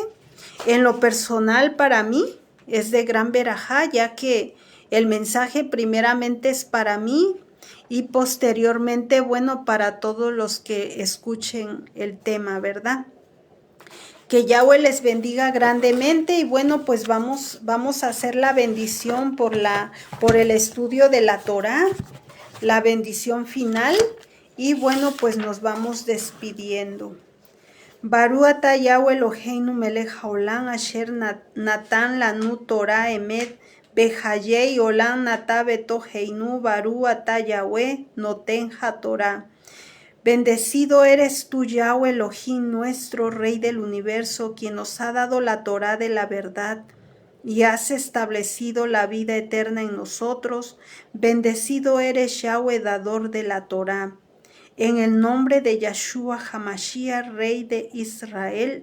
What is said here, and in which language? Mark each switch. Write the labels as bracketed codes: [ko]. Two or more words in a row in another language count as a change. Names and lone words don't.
[es] En lo personal para mí es de gran verajá, ya que el mensaje primeramente es para mí y posteriormente, bueno, para todos los que escuchen el tema, ¿verdad? Que Yahweh les bendiga grandemente y bueno, pues vamos a hacer la bendición por el estudio de la Torá, la bendición final y bueno, pues nos vamos despidiendo. [he] ברוך אתה יהוה אלוהינו מלך העולם אשר נתן לנו תורה אמת וחיי עולם נטע בתוכנו ברוך אתה יהוה נותן התורה. [es] Bendecido eres tú, Yahweh Elohim, nuestro Rey del universo, quien nos ha dado la Torá de la verdad y has establecido la vida eterna en nosotros. Bendecido eres, Yahweh, dador de la Torá. En el nombre de Yahshua HaMashiach, Rey de Israel.